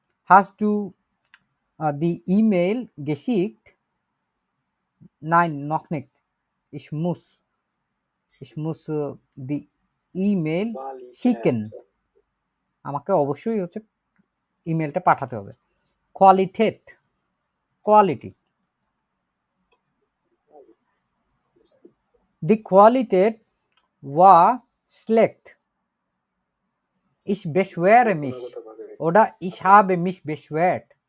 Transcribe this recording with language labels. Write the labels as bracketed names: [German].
[German] Hast du die E-Mail geschickt? Nein, noch nicht. Ich muss die E-Mail schicken. [Bangla] আমাকে অবশ্যই হচ্ছে ইমেলটা পাঠাতে হবে। [German] কোয়ালিটেট, কোয়ালিটি, die Qualität war schlecht. Ich beschwere mich oder ich habe mich beschwert.